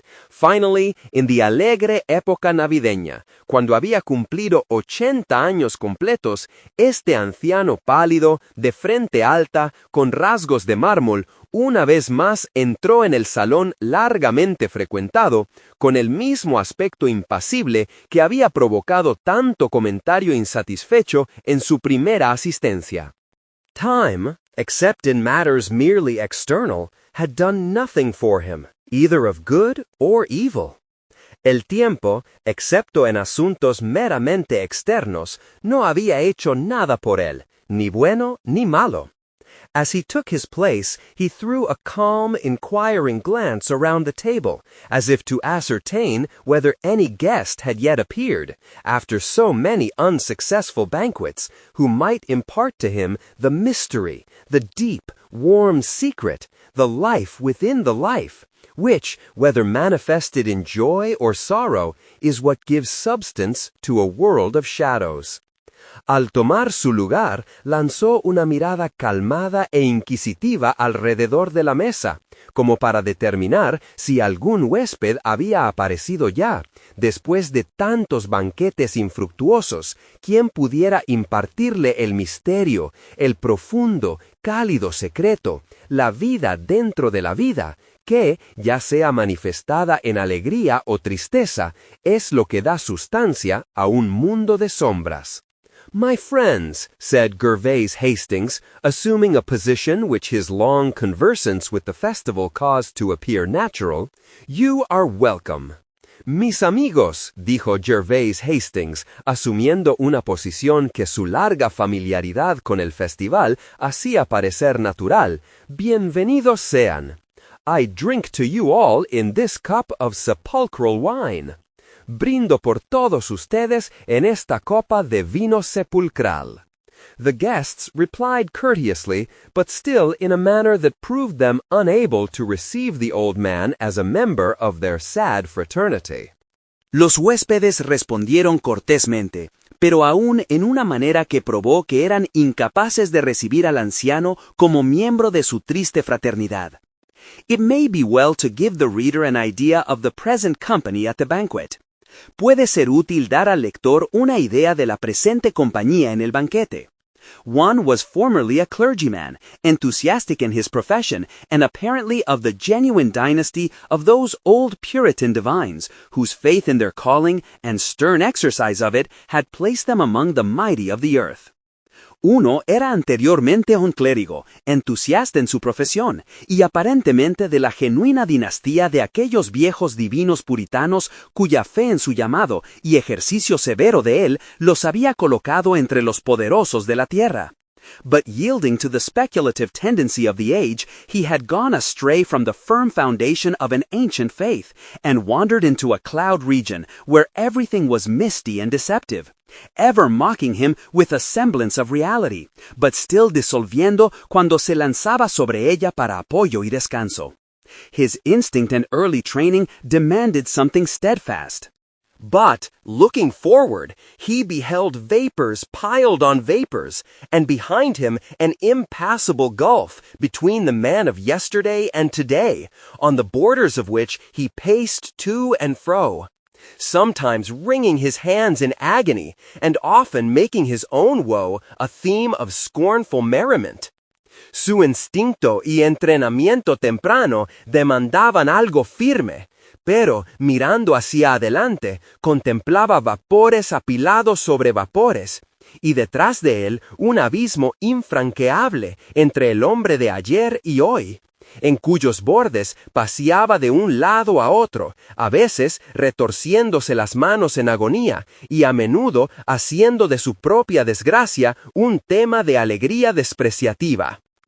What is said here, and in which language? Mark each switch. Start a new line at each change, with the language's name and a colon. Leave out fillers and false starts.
English: Finally, in the
Spanish: alegre época navideña, cuando había cumplido 80 años completos, este anciano pálido, de frente alta, con rasgos de mármol, una vez más entró en el salón largamente frecuentado, con el mismo aspecto impasible que había provocado tanto comentario insatisfecho en su primera asistencia.
English: Time, except in matters merely external, had done nothing for him, either of good or evil.
Spanish: El tiempo, excepto en asuntos meramente externos, no había hecho nada por él, ni bueno ni malo.
English: As he took his place, he threw a calm, inquiring glance around the table, as if to ascertain whether any guest had yet appeared, after so many unsuccessful banquets, who might impart to him the mystery, the deep, warm secret, the life within the life, which, whether manifested in joy or sorrow, is what gives substance to a world of shadows.
Spanish: Al tomar su lugar, lanzó una mirada calmada e inquisitiva alrededor de la mesa, como para determinar si algún huésped había aparecido ya, después de tantos banquetes infructuosos, quien pudiera impartirle el misterio, el profundo, cálido secreto, la vida dentro de la vida, que, ya sea manifestada en alegría o tristeza, es lo que da sustancia a un mundo de sombras.
English: My friends, said Gervase Hastings, assuming a position which his long conversance with the festival caused to appear natural, you are welcome.
Spanish: Mis amigos, dijo Gervase Hastings, asumiendo una posición que su larga familiaridad con el festival hacía parecer natural, bienvenidos sean.
English: I drink to you all in this cup of sepulchral wine.
Spanish: Brindo por todos ustedes en esta copa de vino sepulcral.
English: The guests replied courteously, but still in a manner that proved them unable to receive the old man as a member of their sad fraternity.
Spanish: Los huéspedes respondieron cortésmente, pero aún en una manera que probó que eran incapaces de recibir al anciano como miembro de su triste fraternidad.
English: It may be well to give the reader an idea of the present company at the banquet.
Spanish: Puede ser útil dar al lector una idea de la presente compañía en el banquete.
English: One was formerly a clergyman, enthusiastic in his profession, and apparently of the genuine dynasty of those old Puritan divines, whose faith in their calling and stern exercise of it had placed them among the mighty of the earth.
Spanish: Uno era anteriormente un clérigo, entusiasta en su profesión, y aparentemente de la genuina dinastía de aquellos viejos divinos puritanos cuya fe en su llamado y ejercicio severo de él los había colocado entre los poderosos de la tierra.
English: But yielding to the speculative tendency of the age, he had gone astray from the firm foundation of an ancient faith, and wandered into a cloud region where everything was misty and deceptive, ever mocking him with a semblance of reality, but still
Spanish: disolviendo cuando se lanzaba sobre ella para apoyo y descanso.
English: His instinct and early training demanded something steadfast. But, looking forward, he beheld vapors piled on vapors, and behind him an impassable gulf between the man of yesterday and today, on the borders of which he paced to and fro, sometimes wringing his hands in agony, and often making his own woe a theme of scornful merriment.
Spanish: Su instinto y entrenamiento temprano demandaban algo firme, pero, mirando hacia adelante, contemplaba vapores apilados sobre vapores, y detrás de él un abismo infranqueable entre el hombre de ayer y hoy, en cuyos bordes paseaba de un lado a otro, a veces retorciéndose las manos en agonía, y a menudo haciendo de su propia desgracia un tema de alegría despreciativa.